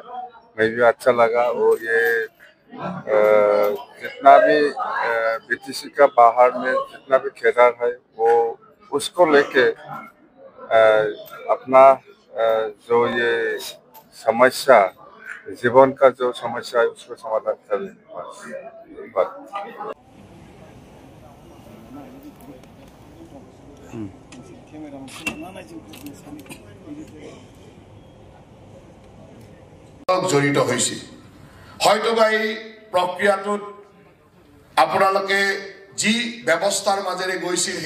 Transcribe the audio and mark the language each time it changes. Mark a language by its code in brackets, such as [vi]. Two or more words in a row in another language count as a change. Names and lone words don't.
[hi] मैं भी अच्छा लगा और ये जितना भी बीटीसी का बाहर में जितना भी घेरा है वो उसको लेके अपना जो ये समस्या जीवन का जो समस्या है उसको समाधान कर बस। [as] জড়িত হৈছিল হয়তো বা এই প্ৰক্ৰিয়াটোত আপোনালোকে যি ব্যৱস্থাৰ মাজেৰে গৈছিল সেই